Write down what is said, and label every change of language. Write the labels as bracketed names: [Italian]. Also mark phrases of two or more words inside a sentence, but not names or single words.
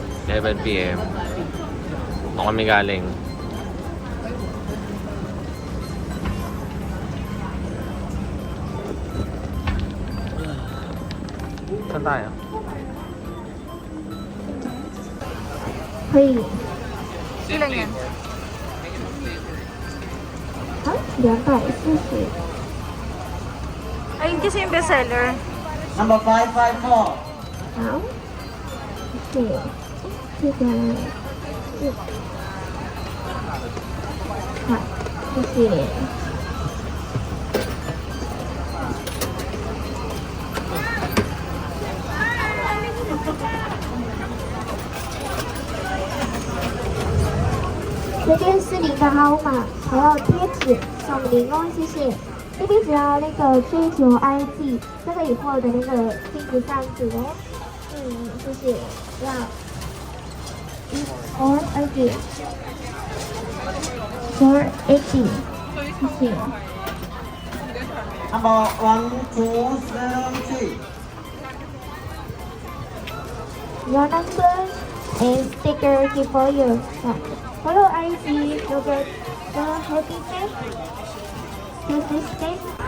[Filipino] 7 p.m. Doon kami galing. Saan tayo? [Chinese] 可以 [Filipino] Ilan yan? [Chinese] 啊，240。 [Filipino] Ayun kasi yung bestseller. [English] Number 554. [Chinese] 好，谢谢，这个是，好，谢谢。这边是您的号码，还有贴纸送您哦，谢谢。这边只要那个追求 IG， 这个以后的那个钉不上去哦。谢谢。要480 480，谢谢。 [English] Number 1203. Your number and sticker key for you. Follow IG, you get the happy face. Use this face.